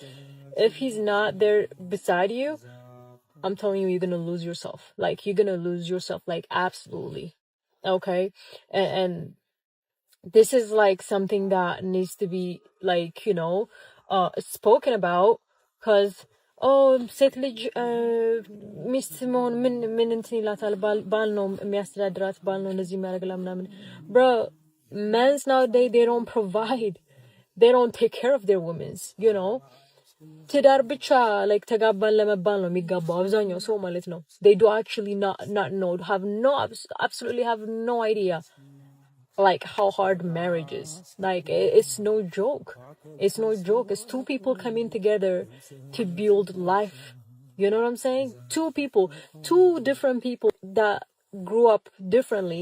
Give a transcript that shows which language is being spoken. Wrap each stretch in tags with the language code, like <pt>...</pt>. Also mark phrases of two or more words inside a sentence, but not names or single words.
<en>If he's not there beside you, I'm telling you, you're gonna lose yourself. Like, you're gonna lose yourself, like, absolutely. Okay? And this is, like, something that needs to be, like, spoken about, because</en> <am>ሴት ልጅ ሚስት መሆን ምን እንትን ይላታል ባል ነው የሚያስተዳድራት ባል ነው እንደዚህ የሚያደርግላ ምናምን</am> <en>bro. Men's nowadays, they don't provide, they don't take care of their women's,</en> <am>ትዳር ብቻ like ተጋባን ለመባል ነው የሚጋባው አብዛኛው ሰው ማለት ነው.</am> <en>They do actually not know, absolutely have no idea like how hard marriage is. Like, it's no joke. It's no joke. It's two people coming together to build life. You know what I'm saying? Two different people that grew up differently.</en>